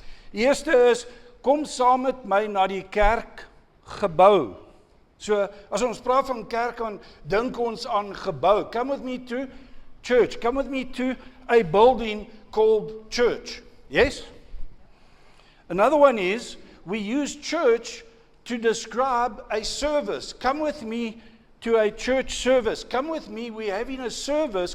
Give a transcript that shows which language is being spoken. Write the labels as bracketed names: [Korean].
[Afrikaans] Die eerste is, kom saam met my na die kerkgebou. So, as ons praat van kerk, dan dink ons aan gebou. [English] Come with me to church. Come with me to a building called church. Yes? Another one is, we use church to describe a service. Come with me to a church service. Come with me, we're having a service.